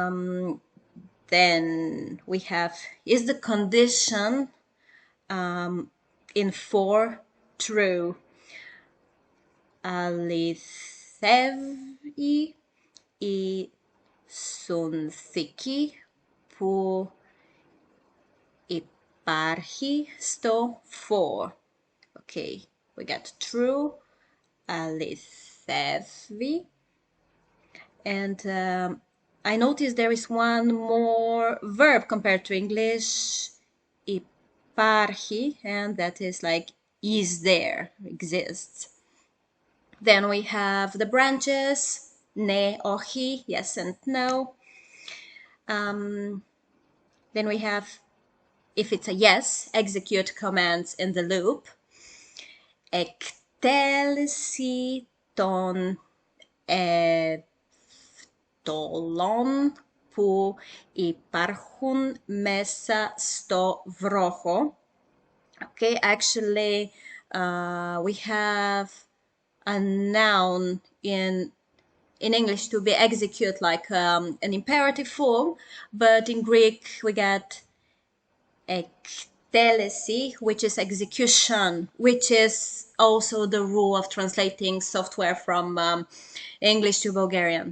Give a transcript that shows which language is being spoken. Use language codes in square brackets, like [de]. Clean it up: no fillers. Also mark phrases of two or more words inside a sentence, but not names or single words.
[en] Then we have, is the condition in 4 true? [el] Αληθεύει η συνθήκη που υπάρχει στο 4. [en] Okay, we got true, alithevii. And I noticed there is one more verb compared to English, υπάρχει, and that is like is there, exists. Then we have the branches, [el] ναι, όχι, [en] yes and no. Then we have, if it's a yes, execute commands in the loop. [el] Εκτέλεση των τολών που υπάρχουν μέσα στο βρόχο. [en] Okay, actually, we have a noun in English to be execute like an imperative form, but in Greek we get εκτέλεση, which is execution, which is also the rule of translating software from English to Bulgarian.